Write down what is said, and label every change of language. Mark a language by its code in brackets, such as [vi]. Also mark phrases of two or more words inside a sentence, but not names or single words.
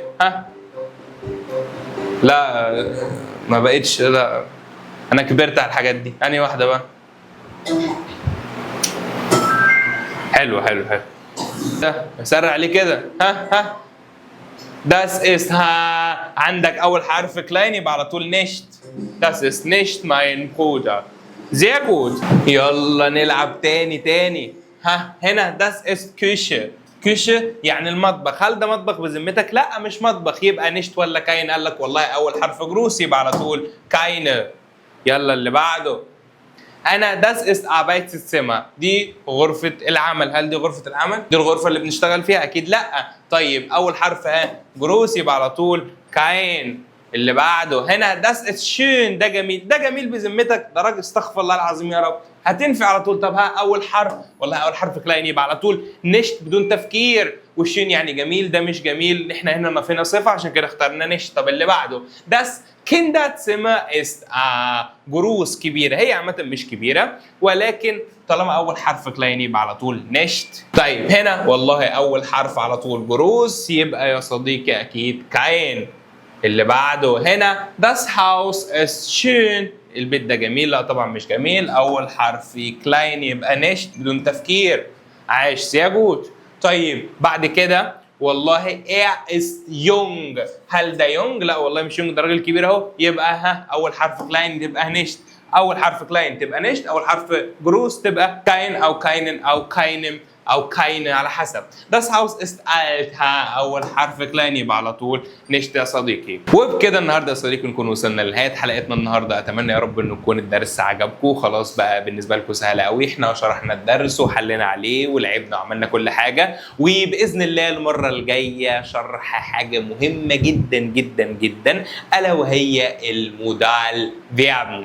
[ar] ها؟ لا ما بقتش. لا انا كبرت على الحاجات دي. انهي واحده بقى؟ حلو حلو حلو. ده سرع عليه كده. ها [de] Das ist [ar] ها عندك اول حرف كلاين يبقى على طول نشت. [de] Das ist nicht mein Bruder. Sehr gut. [ar] يلا نلعب تاني. ها هنا [de] das ist Küche. [ar] كوشه يعني المطبخ. هل ده مطبخ بذمتك؟ لا مش مطبخ. يبقى نشت ولا كاين؟ قال لك والله اول حرف جروس يبقى على طول كاينه. يلا اللي بعده. انا [de] das ist Arbeitszimmer. [ar] دي غرفة العمل. هل دي غرفة العمل؟ دي الغرفة اللي بنشتغل فيها؟ اكيد لا. طيب اول حرف جروس يبقى على طول كاين. اللي بعده هنا [de] das ist schön. [ar] ده جميل. ده جميل بذمتك؟ ده راجل استغفر الله العظيم يا رب. هتنفع على طول. طب اول حرف والله اول حرف كلاين يبقى على طول نشت بدون تفكير. والشين يعني جميل. ده مش جميل. احنا هنا نفينا صفه عشان كده اخترنا نشت. طب اللي بعده [de] das Kinderzimmer ist [ar] جروس كبيره. هي عامه مش كبيره ولكن طالما اول حرف كلاين يبقى على طول نشت. طيب هنا والله اول حرف على طول جروس يبقى يا صديقي اكيد كاين. اللي بعده هنا [de] das Haus ist schön. [ar] البيت ده جميل. لا طبعا مش جميل. اول حرف كلاين يبقى نشت بدون تفكير. عاش [de] sehr gut. [ar] طيب بعد كده والله [de] ist jung. [ar] هل ده يونج؟ لا والله مش يونج. ده راجل كبير اهو. يبقى اول حرف كلاين تبقى نشت. اول حرف كلاين تبقى نشت. اول حرف جروس تبقى كاين او كاينن او كاينم او كاين على حسب. [de] Das Haus ist alt. [ar] اول حرف كلاين يبقى على طول نشت يا صديقي. وبكده النهارده يا صديقي نكون وصلنا لنهايه حلقتنا النهارده. اتمنى يا رب ان يكون الدرس عجبكم. خلاص بقى بالنسبه لكم سهل قوي. احنا شرحنا الدرس وحلينا عليه ولعبنا وعملنا كل حاجه. وباذن الله المره الجايه شرح حاجه مهمه جدا جدا جدا الا وهي [de] Modal Verben.